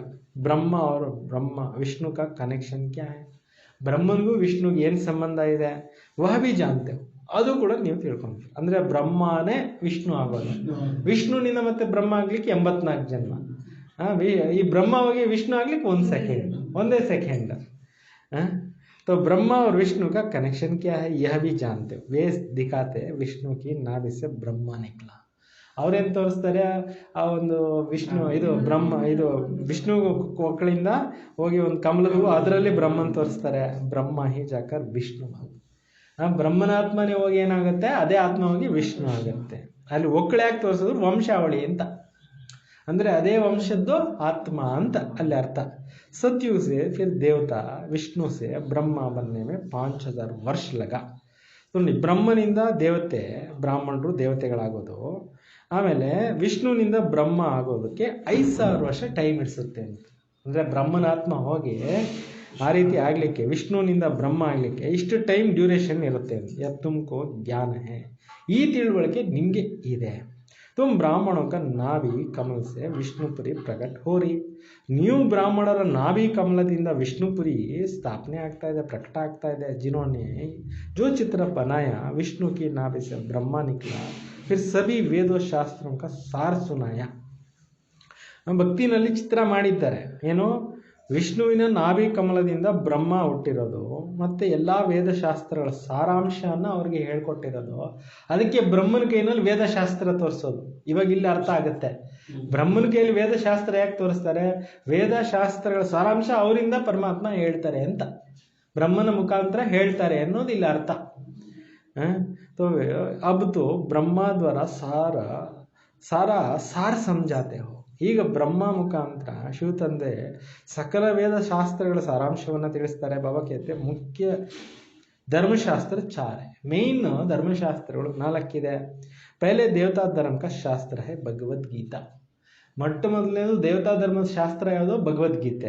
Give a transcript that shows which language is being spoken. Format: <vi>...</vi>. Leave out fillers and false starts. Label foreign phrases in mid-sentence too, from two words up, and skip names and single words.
<kn>ಬ್ರಹ್ಮ ಅವರು</kn> <hi>ब्रह्मा विष्णु का कनेक्शन क्या है,</hi> <kn>ಬ್ರಹ್ಮನಿಗೂ ವಿಷ್ಣುಗೆ ಏನು ಸಂಬಂಧ ಇದೆ,</kn> <hi>वह भी जानते,</hi> <kn>ಅದು ಕೂಡ ನೀವು ತಿಳ್ಕೊಂತೀರಿ. ಅಂದರೆ ಬ್ರಹ್ಮನೇ ವಿಷ್ಣು ಆಗೋದು, ವಿಷ್ಣುನಿಂದ ಮತ್ತೆ ಬ್ರಹ್ಮ ಆಗ್ಲಿಕ್ಕೆ 84 ಜನ್ಮ. ಈ ಬ್ರಹ್ಮ ಹೋಗಿ ವಿಷ್ಣು ಆಗ್ಲಿಕ್ಕೆ 1 ಸೆಕೆಂಡ್, ಒಂದೇ ಸೆಕೆಂಡ್.</kn> <hi>तो ब्रह्मा और विष्णु का कनेक्शन क्या है यह भी जानते हो. वे दिखाते विष्णु की नाभि से ब्रह्मा निकला.</hi> <kn>ಅವ್ರೇನು ತೋರಿಸ್ತಾರೆ, ಆ ಒಂದು ವಿಷ್ಣು ಇದು ಬ್ರಹ್ಮ ಇದು ವಿಷ್ಣು ಮಕ್ಕಳಿಂದ ಹೋಗಿ ಒಂದು ಕಮಲದ ಹೂವು, ಅದರಲ್ಲಿ ಬ್ರಹ್ಮನ್ ತೋರಿಸ್ತಾರೆ.</kn> <hi>ब्रह्मा ही जाकर विष्णु.</hi> <kn>ಬ್ರಹ್ಮನ ಆತ್ಮನೇ ಹೋಗಿ ಏನಾಗುತ್ತೆ, ಅದೇ ಆತ್ಮ ಹೋಗಿ ವಿಷ್ಣು ಆಗುತ್ತೆ. ಅಲ್ಲಿ ಒಕ್ಕಳು ಯಾಕೆ ತೋರಿಸಿದ್ರು, ವಂಶಾವಳಿ ಅಂತ, ಅಂದರೆ ಅದೇ ವಂಶದ್ದು ಆತ್ಮ ಅಂತ ಅಲ್ಲಿ ಅರ್ಥ.</kn> <hi>सतयुग से फिर देवता विष्णु से ब्रह्मा बनने में 5000 ವರ್ಷ लगा.</hi> <kn>ನೋಡಿ, ಬ್ರಹ್ಮನಿಂದ ದೇವತೆ ಬ್ರಾಹ್ಮಣರು ದೇವತೆಗಳಾಗೋದು, ಆಮೇಲೆ ವಿಷ್ಣುವಿನಿಂದ ಬ್ರಹ್ಮ ಆಗೋದಕ್ಕೆ 5000 ವರ್ಷ ಟೈಮ್ ಇಡಿಸುತ್ತೆ ಅಂತ. ಅಂದರೆ ಬ್ರಹ್ಮನ ಆತ್ಮ ಹೋಗಿ ಆ ರೀತಿ ಆಗಲಿಕ್ಕೆ, ವಿಷ್ಣುವಿನಿಂದ ಬ್ರಹ್ಮ ಆಗಲಿಕ್ಕೆ ಇಷ್ಟು</kn> <en>time duration</en> <kn>ಇರುತ್ತೆ ಅಂತ.</kn> <hi>या तुमको ज्ञान है,</hi> <kn>ಈ ತಿಳುವಳಿಕೆ ನಿಮಗೆ ಇದೆ.</kn> <hi>तुम ब्राह्मणों का नाभि कमल से विष्णुपुरी प्रकट हो रही.</hi> <kn>ನೀವು ಬ್ರಾಹ್ಮಣರ ನಾಭಿ ಕಮಲದಿಂದ ವಿಷ್ಣುಪುರಿ ಸ್ಥಾಪನೆ ಆಗ್ತಾ ಇದೆ, ಪ್ರಕಟ ಆಗ್ತಾ ಇದೆ.</kn> <hi>जिन्होंने जो चित्र बनाया विष्णु की नाभि से ब्रह्मा निकला, फिर सभी वेदों शास्त्रों का सार सुनाया.</hi> <kn>ಭಕ್ತಿನಲ್ಲಿ ಚಿತ್ರ ಮಾಡಿದ್ದಾರೆ, ಏನು, ವಿಷ್ಣುವಿನ ನಾಭಿ ಕಮಲದಿಂದ ಬ್ರಹ್ಮ ಹುಟ್ಟಿರೋದು, ಮತ್ತೆ ಎಲ್ಲ ವೇದಶಾಸ್ತ್ರಗಳ ಸಾರಾಂಶವನ್ನು ಅವ್ರಿಗೆ ಹೇಳ್ಕೊಟ್ಟಿರೋದು. ಅದಕ್ಕೆ ಬ್ರಹ್ಮನ ಕೈನಲ್ಲಿ ವೇದಶಾಸ್ತ್ರ ತೋರಿಸೋದು. ಇವಾಗ ಇಲ್ಲಿ ಅರ್ಥ ಆಗುತ್ತೆ, ಬ್ರಹ್ಮನ ಕೈಯಲ್ಲಿ ವೇದಶಾಸ್ತ್ರ ಯಾಕೆ ತೋರಿಸ್ತಾರೆ, ವೇದಶಾಸ್ತ್ರಗಳ ಸಾರಾಂಶ ಅವರಿಂದ ಪರಮಾತ್ಮ ಹೇಳ್ತಾರೆ ಅಂತ, ಬ್ರಹ್ಮನ ಮುಖಾಂತರ ಹೇಳ್ತಾರೆ ಅನ್ನೋದು ಇಲ್ಲಿ ಅರ್ಥ.</kn> <hi>तो अब तो ब्रह्मा द्वारा सारा सार समझाते हो.</hi> <kn>ಈಗ ಬ್ರಹ್ಮ ಮುಖಾಂತರ ಶಿವ ತಂದೆ ಸಕಲ ವೇದ ಶಾಸ್ತ್ರಗಳ ಸಾರಾಂಶವನ್ನು ತಿಳಿಸ್ತಾರೆ. ಬಾಬಾ ಕೇಳ್ತೆ ಮುಖ್ಯ ಧರ್ಮಶಾಸ್ತ್ರ 4 ಮೇನ್ ಧರ್ಮಶಾಸ್ತ್ರಗಳು 4 ಇದೆ.</kn> <hi>पहले देवता धर्म का शास्त्र है भगवद्गीता.</hi> <kn>ಮೊಟ್ಟ ಮೊದಲನೇದು ದೇವತಾ ಧರ್ಮದ ಶಾಸ್ತ್ರ ಯಾವುದು, ಭಗವದ್ಗೀತೆ.</kn>